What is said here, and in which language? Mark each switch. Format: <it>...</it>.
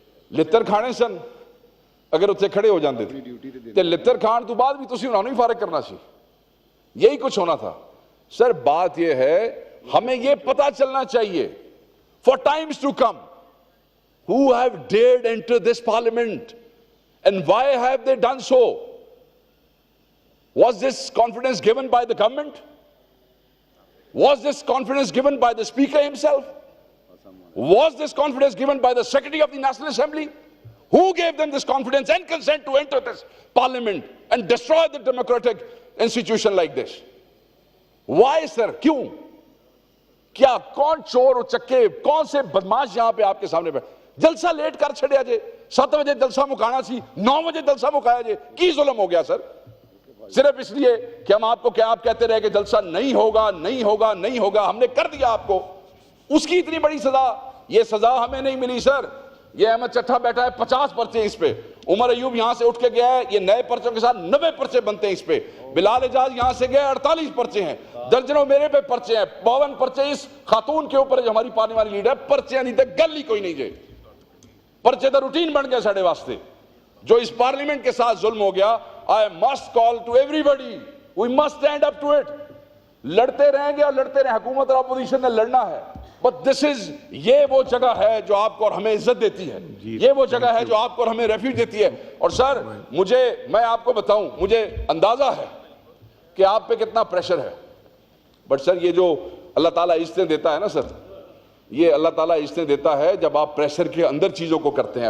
<pa>لتر کھانے سن اگر اتنے کھڑے ہو جاندے تھے تے لتر کھان تو بعد بھی تسی انہوں نے فارغ کرنا سی، یہی کچھ ہونا تھا۔</pa> <ur>سر بات یہ ہے ہمیں یہ پتا چلنا چاہیے</ur> <en>for times to come who have dared enter this parliament and why have they done so? Was this confidence given by the government? Was this confidence given by the speaker himself? Was this confidence given by the secretary of the National Assembly? Who gave them this confidence and consent to enter this parliament and destroy the democratic institution like this? Why sir?</en> <ur>کیوں؟ کیا کون چور و چکے، کون سے بدماش یہاں پہ آپ کے سامنے پہ جلسہ لیٹ کر چھڑیا جے، 7 بجے جلسہ مکانا سی، 9 بجے جلسہ مکایا جے، کی ظلم ہو گیا سر؟ صرف اس لیے کہ ہم آپ کو کیا آپ کہتے رہے کہ جلسہ نہیں ہوگا نہیں ہوگا نہیں ہوگا، ہم نے کر دیا آپ کو، اس کی اتنی بڑی سزا، یہ سزا ہمیں نہیں ملی سر، یہ احمد چٹھا بیٹھا ہے 50 پرچے اس پہ، عمر ایوب یہاں سے اٹھ کے گیا ہے، یہ نئے پرچوں کے ساتھ 90 پرچے بنتے ہیں اس پہ، بلال اعجاز یہاں سے گیا 48 پرچے ہیں، درجنوں میرے پہ پرچے ہیں، 52 پرچے اس خاتون کے اوپر جو ہماری پارلیمانی لیڈر ہے، پرچے نہیں تھے گل ہی کوئی نہیں جے، پرچے تو روٹین بن گیا ساڑھے واسطے، جو اس پارلیمنٹ کے ساتھ ظلم ہو گیا.</ur> <en>I must call to everybody, we must stand up to it.</en> <ur>لڑتے رہیں گے اور لڑتے رہیں، حکومت اور اپوزیشن نے لڑنا ہے، بٹ دس از، یہ وہ جگہ ہے جو آپ کو اور ہمیں عزت دیتی ہے، یہ وہ جگہ ہے جو آپ کو اور ہمیں ریفیوج دیتی ہے. اور سر میں آپ کو بتاؤں، مجھے اندازہ ہے کہ آپ پہ کتنا پریشر ہے، بٹ سر یہ جو اللہ تعالیٰ عزتیں دیتا ہے نا سر، یہ اللہ تعالیٰ عزتیں دیتا ہے جب آپ پریشر کے اندر چیزوں کو کرتے ہیں.</ur>